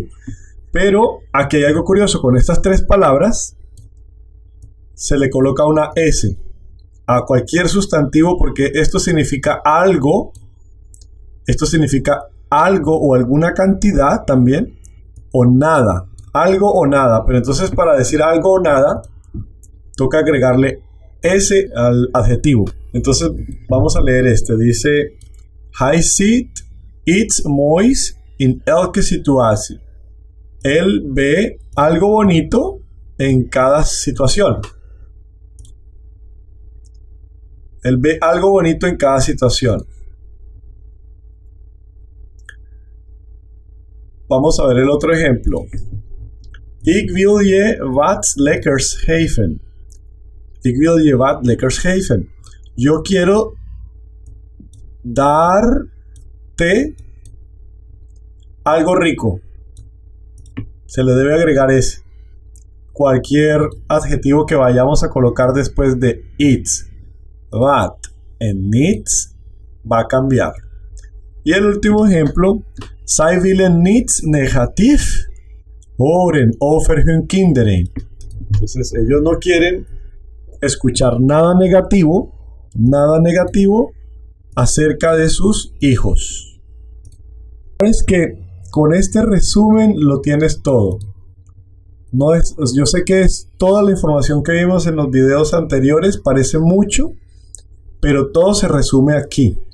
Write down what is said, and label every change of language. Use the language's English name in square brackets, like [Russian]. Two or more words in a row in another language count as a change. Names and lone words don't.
[Spanish] Pero aquí hay algo curioso, con estas tres palabras se le coloca una S a cualquier sustantivo porque esto significa algo o alguna cantidad también, o nada, algo o nada. Pero entonces para decir algo o nada toca agregarle S al adjetivo. Entonces vamos a leer este. Dice: [Dutch] Hij ziet iets moois in elke situatie. [Spanish] Él ve algo bonito en cada situación. Él ve algo bonito en cada situación. Vamos a ver el otro ejemplo. [Dutch] Ik wil je wat lekkers geven. Ik wil je wat lekkers geven. [Spanish] Yo quiero darte algo rico. Se le debe agregar ese. Cualquier adjetivo que vayamos a colocar después de it's, what and needs va a cambiar. Y el último ejemplo. [Dutch] Zij willen niet negatief horen over hun kinderen. [Spanish] Entonces ellos no quieren escuchar nada negativo acerca de sus hijos. Es que con este resumen lo tienes todo. No es, yo sé que es toda la información que vimos en los videos anteriores, parece mucho, pero todo se resume aquí.